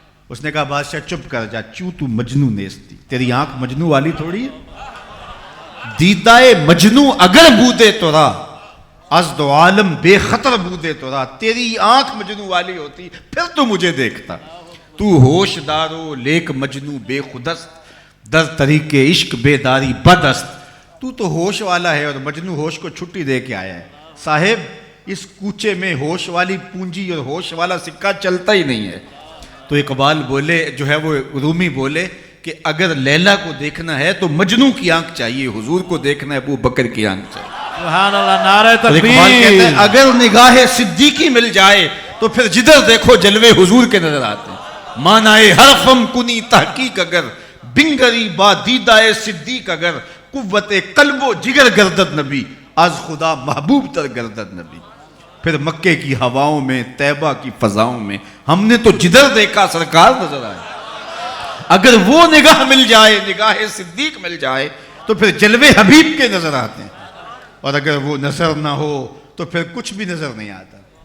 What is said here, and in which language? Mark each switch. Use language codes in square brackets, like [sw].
[ur] اس نے کہا بادشاہ چپ کر جا، [fa] چوں تو مجنوں نیستی. [ur] تیری آنکھ مجنوں والی تھوڑی ہے. [fa] دیدائے مجنوں اگر بودے تو را از دو عالم بے خطر بودے تو را. [ur] تیری آنکھ مجنوں والی ہوتی پھر تو مجھے دیکھتا. [fa] تو ہوش دارو لیک مجنوں بے خودست، در طریق عشق بیداری بدست. [ur] تو ہوش والا ہے اور مجنوں ہوش کو چھٹی دے کے آیا ہے. صاحب اس کوچے میں ہوش والی پونجی اور ہوش والا سکہ چلتا ہی نہیں ہے. تو اقبال بولے، جو ہے وہ رومی بولے کہ اگر لیلا کو دیکھنا ہے تو مجنوں کی آنکھ چاہیے، حضور کو دیکھنا ہے ابو بکر کی آنکھ چاہیے. سبحان اللہ، نعرہ تکبیر. اقبال کہتے ہیں اگر نگاہ صدیقی مل جائے تو پھر جدھر دیکھو جلوے حضور کے نظر آتے ہیں. [fa] مانائے حرفم کنی تحقیق اگر، بنگری با دیدائے صدیق اگر، قوت قلب و جگر گردد نبی، از خدا محبوب تر گردد نبی. [ur] پھر مکے کی ہواؤں میں، طیبہ کی فضاؤں میں ہم نے تو جدھر دیکھا سرکار نظر آئے. اگر وہ نگاہ مل جائے، نگاہ صدیق مل جائے تو پھر جلوے حبیب کے نظر آتے ہیں. اور اگر وہ نظر نہ ہو تو پھر کچھ بھی نظر نہیں آتا.